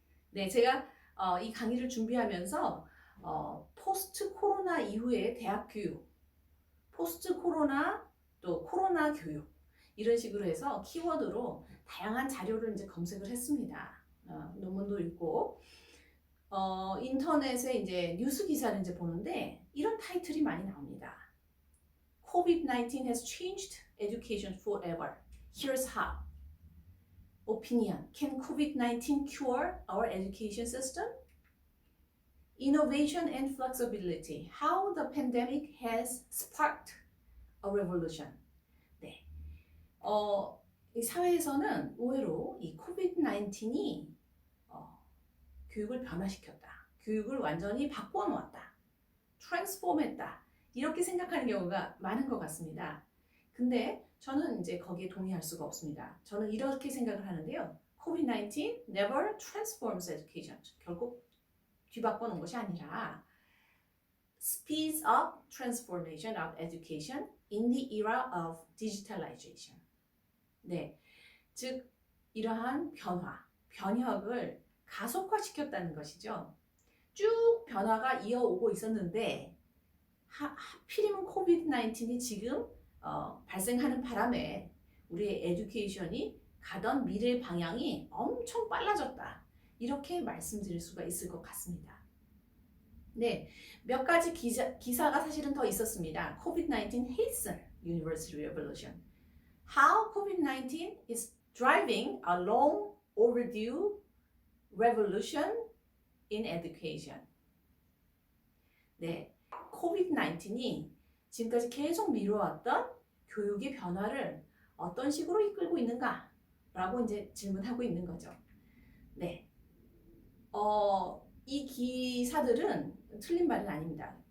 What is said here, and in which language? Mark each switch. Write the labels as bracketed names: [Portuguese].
[Korean] 네, 제가 이 강의를 준비하면서 포스트 코로나 이후의 대학 교육, 포스트 코로나 또 코로나 교육 이런 식으로 해서 키워드로 다양한 자료를 이제 검색을 했습니다. 논문도 읽고 인터넷에 이제 뉴스 기사를 이제 보는데 이런 타이틀이 많이 나옵니다. [English] COVID-19 has changed education forever. Here's how. Opinion. Can COVID-19 cure our education system? Innovation and flexibility. How the pandemic has sparked a revolution. [Korean] 네. 이 사회에서는 의외로 이 COVID-19이 교육을 변화시켰다. 교육을 완전히 바꿔놓았다. 트랜스폼했다. 이렇게 생각하는 경우가 많은 것 같습니다. 근데 저는 이제 거기에 동의할 수가 없습니다. 저는 이렇게 생각을 하는데요. [English] COVID-19 never transforms education. [Korean] 결국 뒤바꿔놓은 것이 아니라 [English] speeds up transformation of education in the era of digitalization. [Korean] 네, 즉 이러한 변혁을 가속화시켰다는 것이죠. 쭉 변화가 이어오고 있었는데 하필이면 코비드-19이 지금 발생하는 바람에 우리의 에듀케이션이 가던 미래 방향이 엄청 빨라졌다. 이렇게 말씀드릴 수가 있을 것 같습니다. 네, 몇 가지 기사가 사실은 더 있었습니다. [English] COVID-19 hasten university revolution. How COVID-19 is driving a long overdue revolution in education. [Korean] 네, COVID-19이 지금까지 계속 미뤄왔던 교육의 변화를 어떤 식으로 이끌고 있는가? 라고 이제 질문하고 있는 거죠. 네. 이 기사들은 틀린 말은 아닙니다.